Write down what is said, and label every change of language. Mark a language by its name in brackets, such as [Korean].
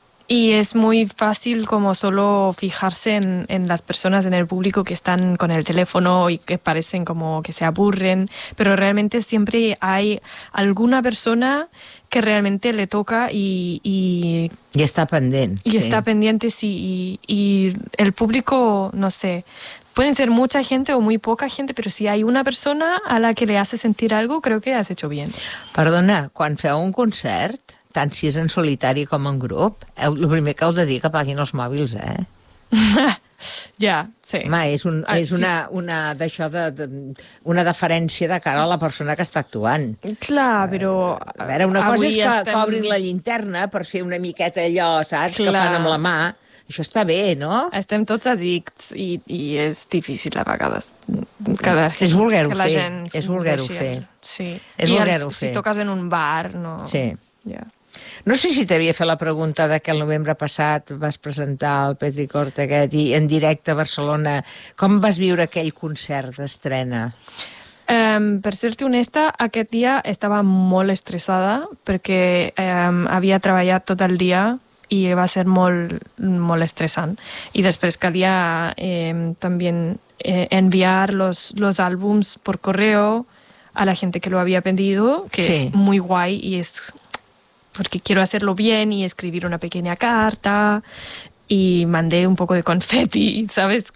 [Spanish] Y es muy fácil como solo fijarse en las personas en el público que están con el teléfono y que parecen como que se aburren, pero realmente siempre hay alguna persona que realmente le toca y está pendiente. Y está pendiente, sí. Y el público, no sé, pueden ser mucha gente o muy poca gente, pero si hay una persona a la que le hace sentir algo, creo que has hecho bien. [Catalan] Perdona, quan feu un concert, tant si és en solitari com en grup, el primer que heu de dir que paguin els mòbils, eh? Ja, sí. Home, és, un, ah, és una, sí. Una, d'això de, una deferència de cara a la persona que està actuant. Clar, però... A veure, una cosa és que estem... cobrin la llinterna per fer una miqueta allò, saps? Clar. Que fan amb la mà. Això està bé, no? Estem tots addicts i és difícil a vegades cada és voler-ho fer. És voler-ho fer. Sí. És voler-ho fer. Si toques en un bar, no... Sí. Yeah. No sé si t'havia fet la pregunta de que el novembre passat vas presentar el Petricor aquest i en directe a Barcelona. Com vas viure aquell concert d'estrena? Per ser-te honesta, aquest dia estava molt estressada perquè havia treballat tot el dia... i va ser molt, molt estressant. I després calia també enviar [Spanish] los álbums por correo a la gente que lo había pedido, que sí. Es muy guay y es porque quiero hacerlo bien y escribir una pequeña carta y mandé un poco de confeti, ¿sabes?